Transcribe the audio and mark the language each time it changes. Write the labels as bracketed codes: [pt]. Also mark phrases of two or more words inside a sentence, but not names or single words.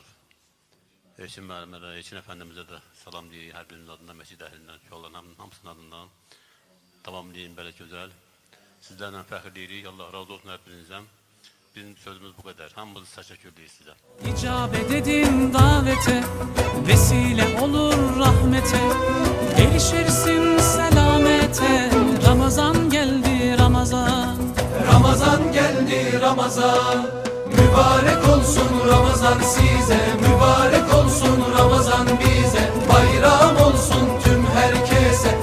[az] Elçin müəllimə də, Elçin əfəndimizə də salam deyirik, hər birinin adından, məscid əhlindən, uşaqların hamısının adından. Davam deyin, belə gözəl. Sizlərlə fəxr deyirik, Allah razı olsun hər birinizdən. Bizim sözümüz bu qədər. Hamımızı təşəkkürlüyük sizə. [tr] İcabet edin davete, vesile olur rahmete, erişirsin selamete. Ramazan geldi Ramazan, Ramazan geldi Ramazan. Mübarek olsun Ramazan size, mübarek olsun Ramazan bize, bayram olsun tüm herkese.